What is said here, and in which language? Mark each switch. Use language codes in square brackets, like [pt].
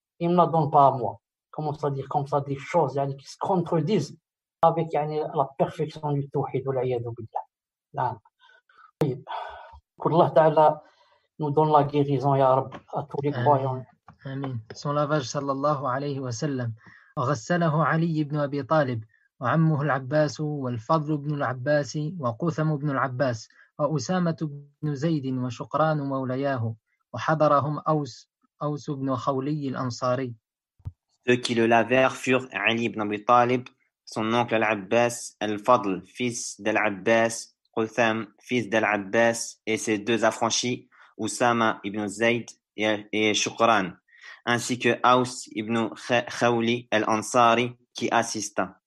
[fr] Il ne me la donne pas à moi. Comment ça dire comme ça des choses qui se contredisent avec la perfection du tawhid wa l'iyadu billah. Qu'Allah Ta'ala nous donne la guérison, ya Rab, à tous les croyants. Amin. Son lavage sallallahu alayhi wa sallam. [ar] وغسله علي بن أبي طالب وعمه العباس والفضل بن العباس وقثم بن العباس وأسامة بن زيد وشقران مولياه وحضرهم أوس بن خولي الأنصاري. [fr] Ceux qui le lavèrent furent Ali ibn Abi Talib, son oncle Al-Abbas, Al-Fadl, fils d'Al-Abbas, Qutham, fils d'Al-Abbas, et ses deux affranchis, Usama ibn Zayd et Shukran, ainsi que Aus ibn Khawli al-Ansari qui assista.